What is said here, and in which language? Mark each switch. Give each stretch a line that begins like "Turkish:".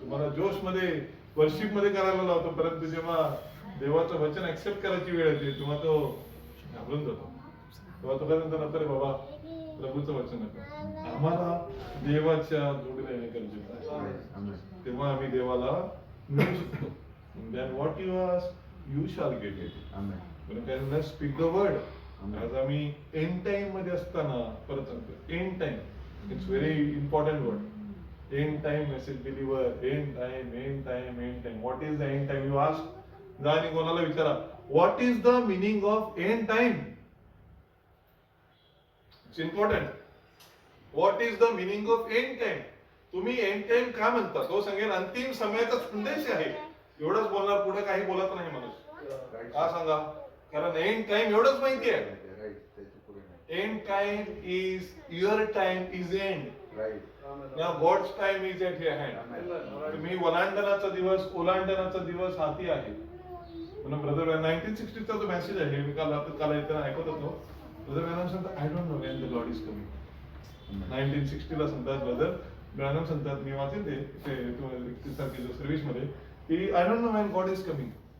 Marathi: तुम्हाला जोश मध्ये वर्शिप मध्ये करायला लावतो परंतु जेव्हा देवाचं वचन ऍक्सेप्ट करायची वेळ येते तेव्हा तो घाबरून जातो. तेव्हा तो काय म्हणतो अरे बाबा प्रभूचं वचन आहे. आम्हाला देवाच्या जोडीला येणे गरजेचं आहे. आमेन तेव्हा आम्ही देवाला मिळू शकतो.
English: Then what you ask you shall get it. Amen speak the word.
Marathi: आज आम्ही एंड टाइम मध्ये असताना परत सांगतो end time
English: It's very important word. End time message believer end time end time end time. What is the end time you ask.
Marathi: जा आणि कोणाला विचारा
English: What is the meaning of end time. It's important. What is the meaning of end time.
Marathi: तुम्ही end time का म्हणता तो सांगेल अंतिम समयाचा संदेश आहे. एवढंच बोलणार पुढे काही बोलत नाही माणूस. का सांगा कारण एंड टाइम एवढंच माहिती आहे. राईट त्याच्या पुढे नाही.
English: End time is your time is end. Right Now God's time is at your hand.
Marathi: तुम्ही ओलांडनाचा दिवस ओलांडनाचा दिवस हाती आहे. म्हणून ब्रदर 1960 चा जो मेसेज आहे मी काल येताना ऐकत होतो. ब्रदर मॅडम सांगतात
English: I don't know when the lord is coming.
Marathi: 1960 ला सांगतात ब्रदर मॅडम सांगतात मी वाचेन ते 31 तारखेच्या सर्व्हिस मध्ये की
English: I don't know when God is coming.